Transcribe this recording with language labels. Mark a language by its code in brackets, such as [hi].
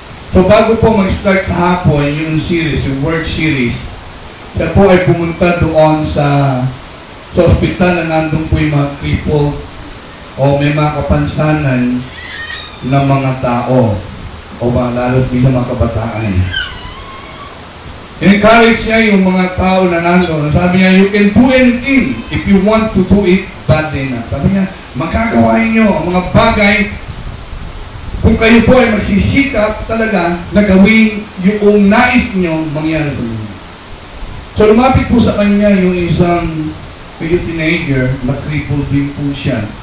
[tl] So bago po mag-start sa hapon yung series, yung World Series, siya po ay pumunta doon sa ospital na nandun po yung mga crippled o may mga kapansanan ng mga tao o lalo bilang mga kabataan. In-encourage niya yung mga tao na nandun. Sabi niya, [en] you can do anything if you want to do it badly na. [tl] Sabi niya, magkagawain niyo ang mga bagay kung kayo po ay magsisikap talaga na gawin yung nais niyo mangyari sa inyo. So lumapit po sa kanya yung isang teenager, na-crippled din po siya.